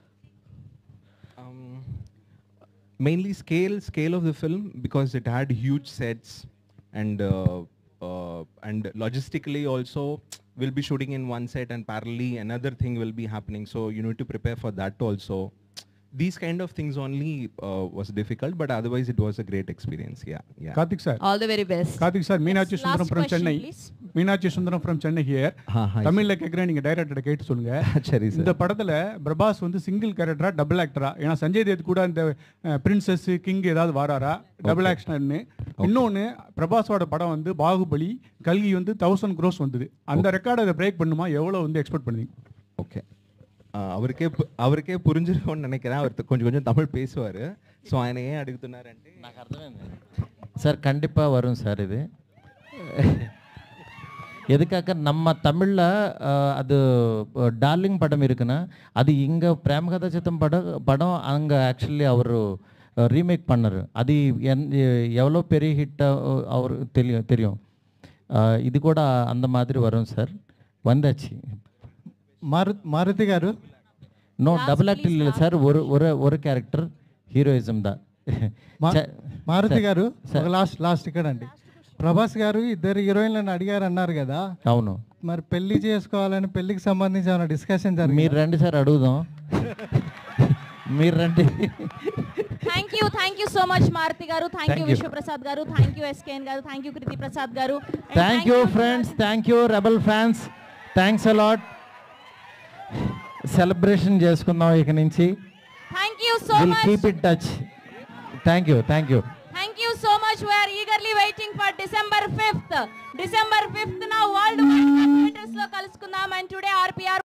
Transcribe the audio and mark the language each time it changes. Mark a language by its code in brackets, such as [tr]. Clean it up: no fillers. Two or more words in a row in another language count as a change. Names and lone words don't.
[en] Mainly scale of the film, because it had huge sets, and logistically also we'll be shooting in one set and parallelly another thing will be happening, so you need to prepare for that also. These kind of things only was difficult, but otherwise it was a great experience. Yeah. Karthik sir, all the very best. Karthik sir, Meenakshi Sundaram from Chennai. Meenakshi Sundaram from Chennai here. [ta] தமிழ்ல கேக்குறேன் நீங்க director கேட்டு சொல்லுங்க. சரி சார். இந்த படத்துல பிரபாஸ் வந்து சிங்கிள் கேரக்டரா டபுள் ஆக்டரா? ஏனா சஞ்சய் தேத் கூட இந்த பிரின்சஸ் கிங் ஏதாவது வாராரா டபுள் ஆக்ஷன்னு? இன்னொன்னு பிரபாஸோட படம் வந்து பாகுபலி கல்கி வந்து 1000 crores வந்தது. அந்த ரெக்கார்டை அதை பிரேக் பண்ணுமா? எவ்வளவு வந்து எக்ஸ்பெக்ட் பண்ணீங்க? ஓகே, அவருக்கே புரிஞ்சிருக்கும்னு நினைக்கிறேன். அவர் கொஞ்சம் தமிழ் பேசுவார். ஸோ [te] ఆయన ఏం అడుగుతున్నారంటే నాకు అర్థమైంది సార్. [ta] கண்டிப்பாக வரும் சார். இது எதுக்காக நம்ம தமிழில் அது டார்லிங் படம் இருக்குன்னா, அது இங்கே பிரேமகதா சித்தம் படம் அங்கே ஆக்சுவலி அவர் ரீமேக் பண்ணார். அது எவ்வளோ பெரிய ஹிட்டாக அவர் தெரியும். இது கூட அந்த மாதிரி வரும் சார். வந்தாச்சு. [te] మారుతి గారు, [en] No double act [te] లేదు సార్. ஒரு క్యారెక్టర్ హీరోయిజం దా. మారుతి గారు లాస్ట్ ఇక్కడ అండి. ప్రభాస్ గారు 2 హీరోయిన్లను అడిగారు అన్నారు కదా. అవును. మరి పెళ్లి చేసుకోవాలని పెళ్లికి సంబంధించి ఏమైనా డిస్కషన్ జరిగింది? మీరు రండి సార్, అడుగుదాం. మీరు రండి. [en] Thank you so much Maruti garu. Thank you Vishwaprasad garu. Thank you SKN garu. Thank you Kriti Prasad garu. Thank you friends. Thank you Rebel fans. Thanks a lot. [te] సెలబ్రేషన్ చేసుకుందాం ఇక నుంచి. [en] Thank you so much. We'll keep in touch. Thank you. Thank you so much We are eagerly waiting for December 5th. [te] December 5th na [en] world theaters [te] లో కలుసుకుందాం, [en] and today RPR